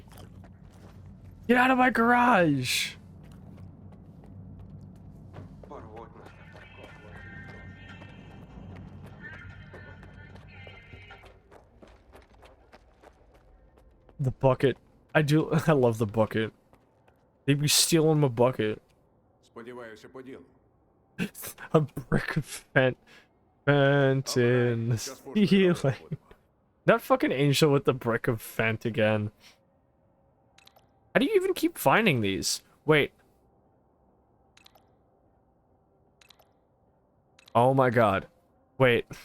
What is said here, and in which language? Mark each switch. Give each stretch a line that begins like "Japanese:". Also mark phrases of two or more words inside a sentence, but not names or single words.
English: Get out of my garage! The bucket. I love the bucket. They be stealing my bucket.
Ukrainian: Сподіваюся, по ділу.
English: A brick of Fent in the ceiling. That fucking angel with the brick of Fent again. How do you even keep finding these? Wait. Oh my god. Wait.